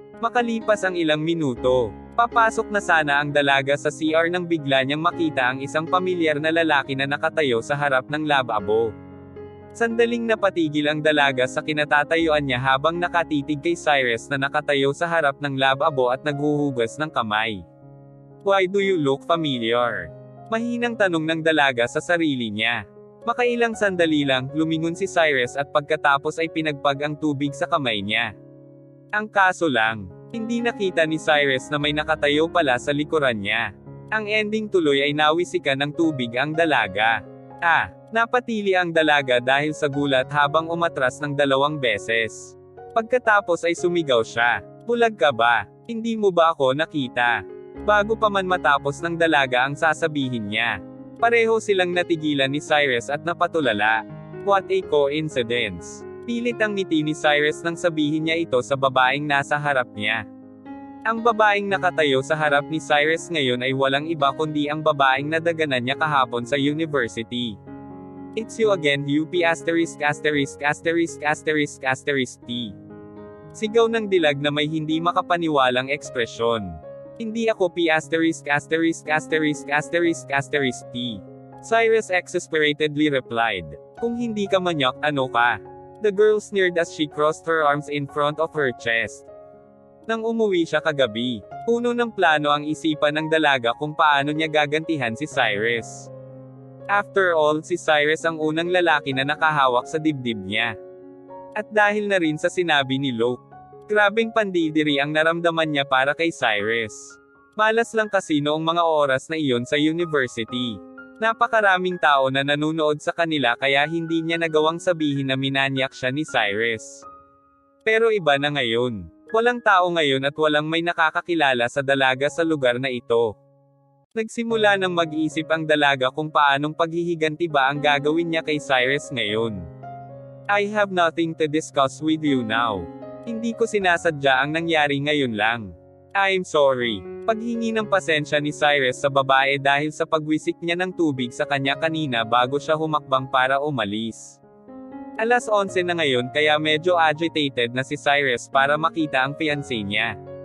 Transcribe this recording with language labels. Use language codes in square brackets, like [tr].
[tl] Makalipas ang ilang minuto, papasok na sana ang dalaga sa CR nang bigla niyang makita ang isang pamilyar na lalaki na nakatayo sa harap ng lababo. Sandaling napatigil ang dalaga sa kinatatayuan niya habang nakatitig kay Cyrus na nakatayo sa harap ng lababo at naghuhugas ng kamay. [en] "Why do you look familiar?" [tl] Mahinang tanong ng dalaga sa sarili niya. Makailang sandali lang, lumingon si Cyrus at pagkatapos ay pinagpag ang tubig sa kamay niya. Ang kaso lang, hindi nakita ni Cyrus na may nakatayo pala sa likuran niya. Ang ending tuloy ay nawisikan ng tubig ang dalaga. Napatili ang dalaga dahil sa gulat habang umatras ng 2 beses. Pagkatapos ay sumigaw siya, "Bulag ka ba? Hindi mo ba ako nakita?" Bago pa man matapos ng dalaga ang sasabihin niya, pareho silang natigilan ni Cyrus at napatulala. [en] What a coincidence. [tl] Pilit ang ngiti ni Cyrus nang sabihin niya ito sa babaeng nasa harap niya. Ang babaeng nakatayo sa harap ni Cyrus ngayon ay walang iba kundi ang babaeng nadaganan niya kahapon sa university. [en] "It's you again, UP asterisk asterisk asterisk asterisk asterisk T." [tl] Sigaw ng dilag na may hindi makapaniwalang ekspresyon. "Hindi ako P asterisk asterisk asterisk asterisk asterisk T." [en] Cyrus exasperatedly replied. [tl] "Kung hindi ka manyak, ano ka?" [en] The girl sneered as she crossed her arms in front of her chest. [tl] Nang umuwi siya kagabi, puno ng plano ang isipan ng dalaga kung paano niya gagantihan si Cyrus. After all, si Cyrus ang unang lalaki na nakahawak sa dibdib niya. At dahil na rin sa sinabi ni Luke, grabeng pandidiri ang naramdaman niya para kay Cyrus. Malas lang kasi noong mga oras na iyon sa university. Napakaraming tao na nanunood sa kanila kaya hindi niya nagawang sabihin na minanyak siya ni Cyrus. Pero iba na ngayon. Walang tao ngayon at walang may nakakakilala sa dalaga sa lugar na ito. Nagsimula ng mag-isip ang dalaga kung paanong paghihiganti ba ang gagawin niya kay Cyrus ngayon. [en] "I have nothing to discuss with you now. [tl] Hindi ko sinasadya ang nangyari ngayon lang. [en] I'm sorry." [tl] Paghingi ng pasensya ni Cyrus sa babae dahil sa pagwisik niya ng tubig sa kanya kanina bago siya humakbang para umalis. Alas 11 na ngayon kaya medyo agitated na si Cyrus para makita ang fiancé niya.